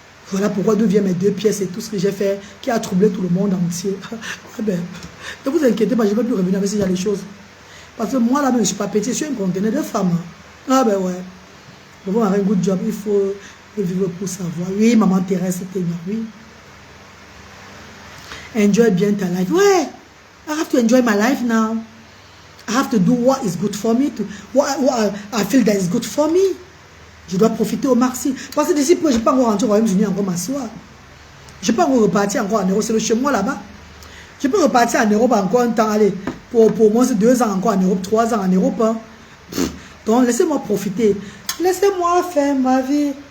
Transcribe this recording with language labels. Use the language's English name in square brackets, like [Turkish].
[French] Voilà pourquoi d'où viennent mes 2 pièces et tout ce que j'ai fait qui a troublé tout le monde entier. Ah ben, ne vous inquiétez pas, je ne vais plus revenir avec ce genre de choses. Parce que moi là-même, je ne suis pas petit, je suis un conteneur de femmes. Ah ben ouais. Pour avoir un [English] good job, [French] il faut vivre pour savoir. Oui, maman Thérèse, c'était bien, oui. [English] Enjoy [French] bien ta [English] life. [French] Ouais, [English] I have to enjoy my life now. I have to do what is good for me. What I feel that is good for me. [French] Je dois profiter au maximum. Parce que d'ici, je ne vais pas encore rentrer au Royaume-Uni encore m'asseoir. Je ne vais pas encore repartir encore en Europe. C'est le chez moi là-bas. Je peux repartir en Europe encore un temps. Allez, pour moi, c'est 2 ans encore en Europe, 3 ans en Europe. Hein. Donc, laissez-moi profiter. Laissez-moi faire ma vie.